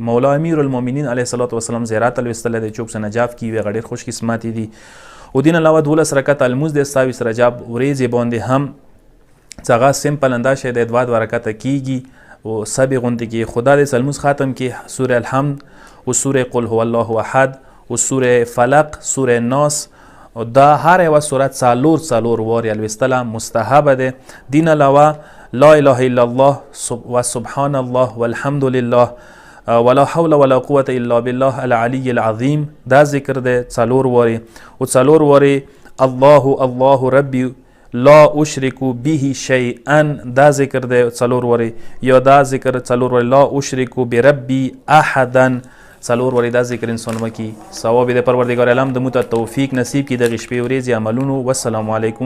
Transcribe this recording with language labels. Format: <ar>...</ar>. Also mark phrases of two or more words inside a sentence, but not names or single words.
<ps>مولا امیر المؤمنین</ps> <ar>علیه الصلاة والسلام</ar> <ps>زیارت الوستله دی، څوک چې نجاف کیږي هغه ډېر خوش قسمتي دي. او دین علاوه 12 رکعت المونځ دی 27 رجب ورځې باندې هم، چې هغه سمپل انداز شی دی، 2 رکعته کیږي او سبې غوندې کې. خدا دې المونځ ختم کې سوره الحمد و سوره قل هو الله احد و سوره فلق، سوره ناس، او دا هر یوه سورت څلور وارې الوستله مستحبه ده. دین علاوه</ps> <ar>لا اله الا الله و سبحان الله والحمد لله ولا حول ولا قوة الا بالله العلی العظیم،</ar> <ps>دا ذکر ده 4 وارې. او 4 وارې</ps> <ar>الله ربی لا اشرک به شیئا،</ar> <ps>دا ذکر ده 4 وارې. یا دا ذکر 4 وارې</ps> <ar>لا اشرک بربی احدا،</ar> <ps>4 وارې دا ذکر انسان وکي. ثواب د پروردګار عالم د موږ ته توفیق نصیب کړي دغې شپې ورځې عملونو.</ps>